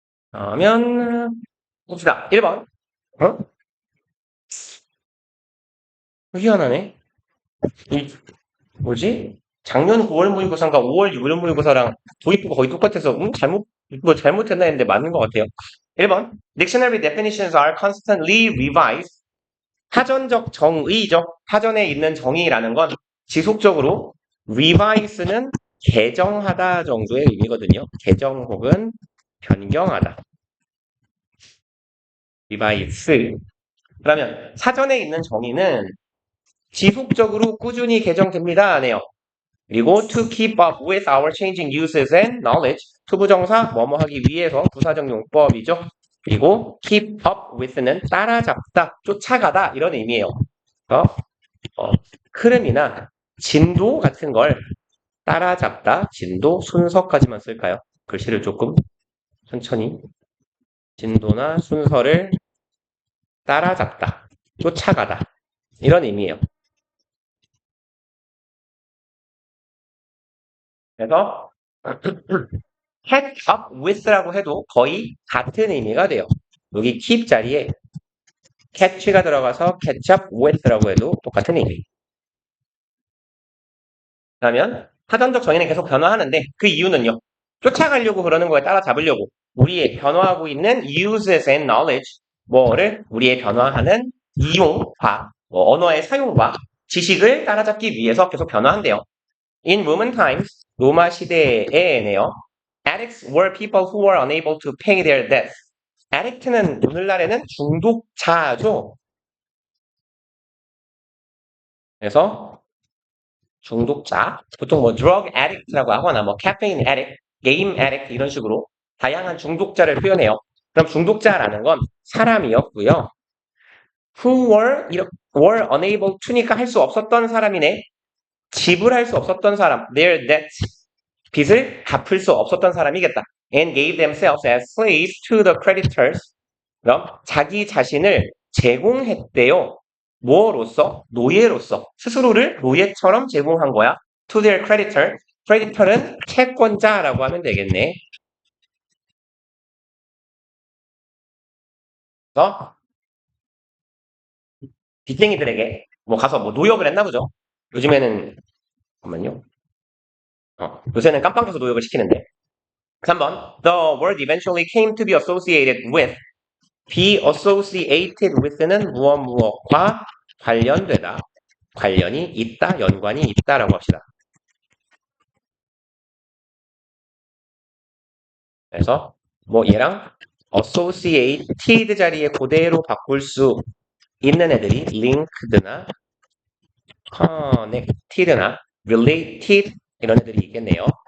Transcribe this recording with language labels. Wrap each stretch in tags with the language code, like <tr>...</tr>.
<ko>그러면 봅시다. 1번. 어? 희한하네. 이 뭐지? 작년 9월 모의고사인가 5월 6월 모의고사랑 도입부가 거의 똑같아서 잘못했나 했는데 맞는 것 같아요. 1번.</ko> <en>Dictionary definitions are constantly revised.</en> <ko>사전적 정의죠. 사전에 있는 정의라는 건 지속적으로 revise는 개정하다 정도의 의미거든요. 개정 혹은 변경하다.</ko> <en>revise.</en> <ko>그러면 사전에 있는 정의는 지속적으로 꾸준히 개정됩니다. 네요. 그리고</ko> <en>to keep up with our changing uses and knowledge.</en> <ko>투부정사 뭐뭐 하기 위해서 부사적 용법이죠. 그리고 keep up with는 따라잡다, 쫓아가다 이런 의미예요. 흐름이나 진도 같은 걸 따라잡다, 진도, 순서까지만 쓸까요? 글씨를 조금 천천히. 진도나 순서를 따라잡다, 쫓아가다 이런 의미예요. 그래서 catch up with라고 해도 거의 같은 의미가 돼요. 여기 keep 자리에 catch가 들어가서 catch up with라고 해도 똑같은 의미. 그러면 사전적 정의는 계속 변화하는데 그 이유는요. 쫓아가려고 그러는 거에 따라잡으려고 우리의 변화하고 있는</ko> <en>uses and knowledge</en> <ko>뭐를 우리의 변화하는 이용과 언어의 사용과 지식을 따라잡기 위해서 계속 변화한대요.</ko> <en>In Roman times,</en> <ko>로마 시대에네요.</ko> <en>Addicts were people who were unable to pay their debts.</en> <ko>Addict는 오늘날에는 중독자죠. 그래서 중독자, 보통 뭐 drug addict라고 하거나 뭐 caffeine addict, game addict 이런 식으로 다양한 중독자를 표현해요. 그럼 중독자라는 건 사람이었고요.</ko> <en>Who were unable to</en> <ko>니까 할 수 없었던 사람이네. 지불할 수 없었던 사람,</ko> <en>their debts,</en> <ko>빚을 갚을 수 없었던 사람이겠다.</ko> <en>And gave themselves as slaves to the creditors.</en> <ko>그럼 자기 자신을 제공했대요. 뭐로서? 노예로서. 스스로를 노예처럼 제공한 거야.</ko> <en>To their creditor.</en> <ko>creditor는 채권자라고 하면 되겠네. 그래서 빚쟁이들에게 뭐 가서 뭐 노역을 했나 보죠. 요즘에는 잠깐만요. 요새는 깜빵 가서 노역을 시키는데. 3번.</ko> <en>The word eventually came to be associated with.</en> <ko>be associated with는 무엇과 관련되다. 관련이 있다, 연관이 있다라고 합시다. 그래서 뭐 얘랑 associated 자리에 그대로 바꿀 수 있는 애들이 linked나 connected나 related 이런 애들이 있겠네요.</ko>